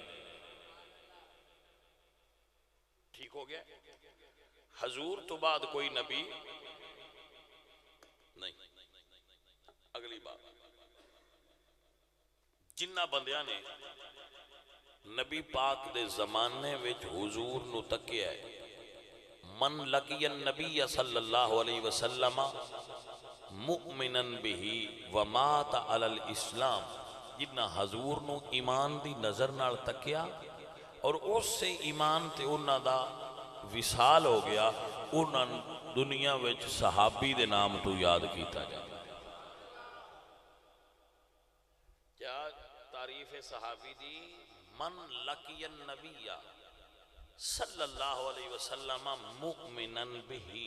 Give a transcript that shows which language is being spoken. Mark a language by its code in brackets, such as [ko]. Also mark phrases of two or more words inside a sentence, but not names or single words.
[pa] ٹھیک ہو گیا؟ حضور تو بعد کوئی نبی نہیں۔ اگلی بات، جنہ بندیاں نے نبی پاک دے زمانے وچ حضور نو تکیا [ar] ہے، من لقی النبی صلی اللہ علیہ وسلم مؤمنا بہی ومات علی الاسلام، [pa] جنہ حضور نو ایمان دی نظر نال تکیا اور اس سے ایمان تے انہاں دا وصال ہو گیا، انہاں دنیا وچ صحابی دے نام تو یاد کیتا جائے۔ کیا تعریف صحابی دی؟ [ar] من لقی النبی صلی اللہ علیہ وسلم مؤمنا بہی۔